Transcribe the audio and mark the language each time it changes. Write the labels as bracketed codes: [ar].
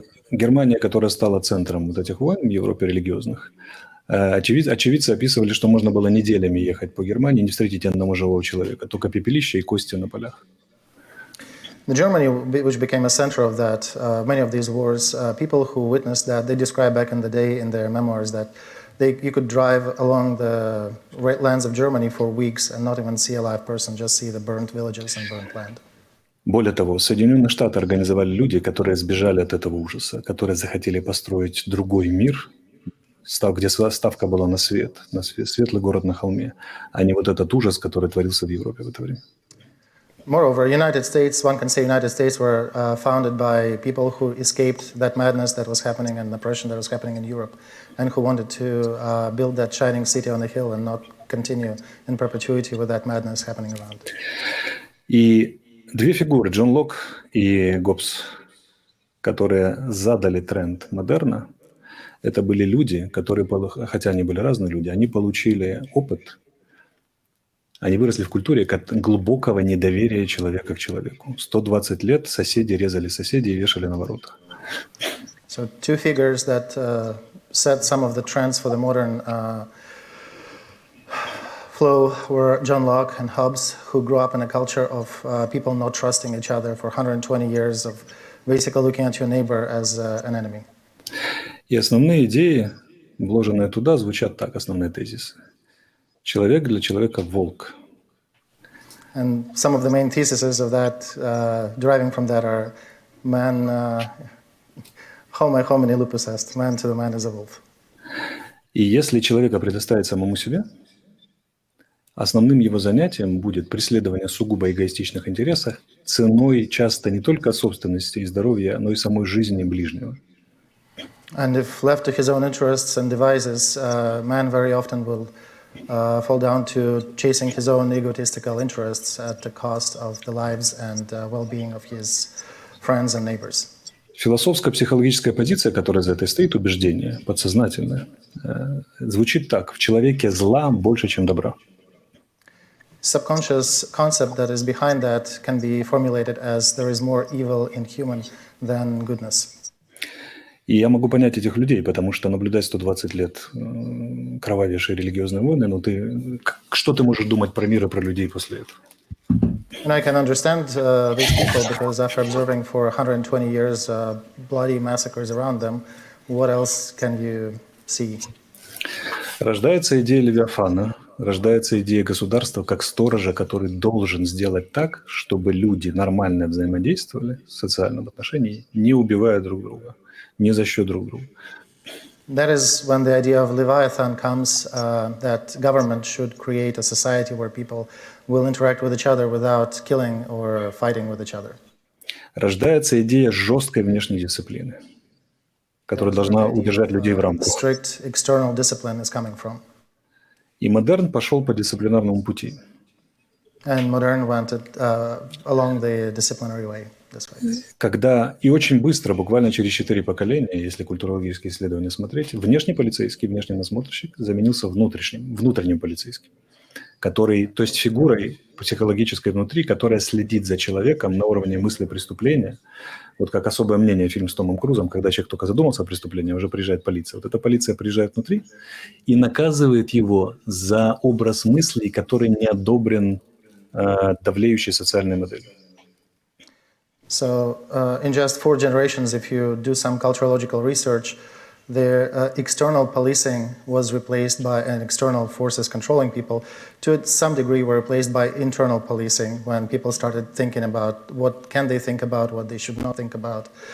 [ru] Германия, которая стала центром вот этих войн в Европе религиозных, очевидцы описывали, что можно было неделями ехать по Германии и не встретить ни одного живого человека, только пепелища и кости на полях. [en] The Germany, which became a center of that, many of these wars, people who witnessed that, they described back in the day in their memoirs that you could drive along the lands of Germany for weeks and not even see a live person, just see the burnt villages and burnt land. [ru] Более того, Соединенные Штаты организовали люди, которые сбежали от этого ужаса, которые захотели построить другой мир, где ставка была на светлый город на холме, а не вот этот ужас, который творился в Европе в это время. [en] Moreover, United States, one can say United States were founded by people who escaped that madness that was happening and oppression that was happening in Europe, and who wanted to build that shining city on a hill and not continue in perpetuity with that madness happening around. [ru] И две фигуры, Джон Лок и Гоббс, которые задали тренд модерна, это были люди, которые, хотя они были разные люди, они получили опыт. Они выросли в культуре глубокого недоверия человека к человеку. 120 лет соседи резали соседей и вешали на воротах. [en] So two figures that set some of the trends for the modern flow were John Locke and Hobbes, who grew up in a culture of people not trusting each other for 120 years of basically looking at your neighbor as an enemy. [ru] И основные идеи, вложенные туда, звучат так, основные тезисы. Человек для человека волк. [en] And some of the main theses of that, deriving from that, are man, [la] homo homini lupus est, [en] man to the man is a wolf. [ru] И если человека предоставить самому себе, основным его занятием будет преследование сугубо эгоистичных интересов ценой часто не только собственности и здоровья, но и самой жизни ближнего. [en] And if left to his own interests and devices, man very often will fall down to chasing his own egotistical interests at the cost of the lives and well-being of his friends and neighbors. [ru] Философско-психологическая позиция, которая за этой стоит, убеждение, подсознательное, звучит так: в человеке зла больше, чем добра. [en] Subconscious concept that is behind that can be formulated as there is more evil in human than goodness. [ru] И я могу понять этих людей, потому что наблюдать 120 лет кровавейшие религиозные войны, что ты можешь думать про мир и про людей после этого? [en] And I can understand these people because after observing for 120 years bloody massacres around them, what else can you see? [ru] Рождается идея Левиафана, рождается идея государства как сторожа, который должен сделать так, чтобы люди нормально взаимодействовали в социальном отношении, не убивая друг друга, не за счет друг друга. [en] That is when the idea of Leviathan comes, that government should create a society where people will interact with each other without killing or fighting with each other. [ru] Рождается идея жесткой внешней дисциплины, которая должна удержать людей в рамках. [en] Strict external discipline is coming from. [ru] И модерн пошел по дисциплинарному пути. [en] And modern went along the disciplinary way. [ru] Когда и очень быстро, буквально через 4 поколения, если культурологические исследования смотреть, внешний полицейский, внешний надсмотрщик заменился внутренним полицейским, который, то есть фигурой психологической внутри, которая следит за человеком на уровне мысли преступления. Вот как особое мнение фильм с Томом Крузом, когда человек только задумался о преступлении, уже приезжает полиция. Вот эта полиция приезжает внутри и наказывает его за образ мыслей, который не одобрен давлеющей социальной моделью. [en] So in just 4 generations, if you do some culturological research, the external policing was replaced by an external forces controlling people. To some degree, were replaced by internal policing when people started thinking about what can they think about, what they should not think about.